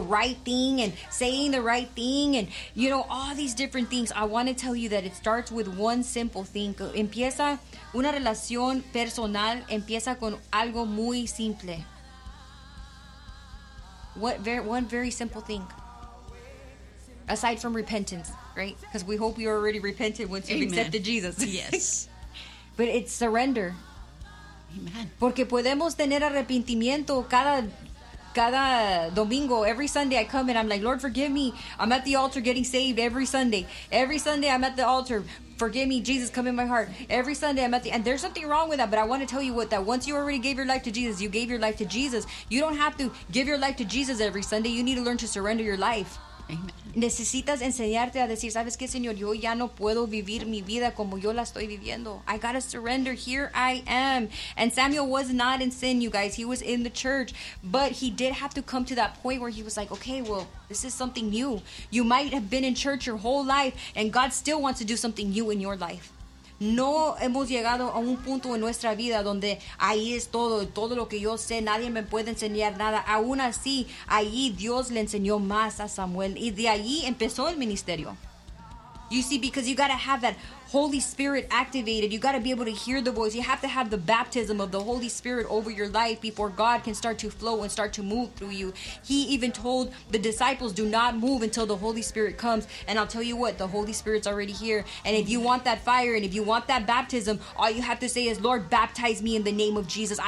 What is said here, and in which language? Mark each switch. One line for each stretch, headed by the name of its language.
English: right thing and saying the right thing and, you know, all these different things. I want to tell you that it starts with one simple thing.
Spanish: Empieza una relación personal, empieza con algo muy simple.
English: One very simple thing. Aside from repentance, right? Because we hope you already repented once you've accepted Jesus. Yes. But it's surrender. Amen.
Spanish: Porque podemos tener arrepentimiento cada domingo.
English: Every Sunday I come and I'm like, Lord, forgive me. I'm at the altar getting saved every Sunday. Every Sunday I'm at the altar. Forgive me, Jesus, come in my heart. Every Sunday I'm at the... And there's something wrong with that, but I want to tell you what, that once you already gave your life to Jesus, you gave your life to Jesus. You don't have to give your life to Jesus every Sunday. You need to learn to surrender your life. Amen.
Spanish: Necesitas enseñarte a decir, ¿sabes qué, Señor? Yo ya no puedo vivir mi vida como yo la estoy viviendo.
English: I gotta surrender. Here I am. And Samuel was not in sin, you guys. He was in the church. But he did have to come to that point where he was like, okay, well, this is something new. You might have been in church your whole life, and God still wants to do something new in your life.
Spanish: No hemos llegado a un punto en nuestra vida donde ahí es todo, todo lo que yo sé, nadie me puede enseñar nada. Aún así, ahí Dios le enseñó más a Samuel y de ahí empezó el ministerio.
English: You see, because you got to have that Holy Spirit activated. You got to be able to hear the voice. You have to have the baptism of the Holy Spirit over your life before God can start to flow and start to move through you. He even told the disciples, do not move until the Holy Spirit comes. And I'll tell you what, the Holy Spirit's already here. And if you want that fire and if you want that baptism, all you have to say is, Lord, baptize me in the name of Jesus.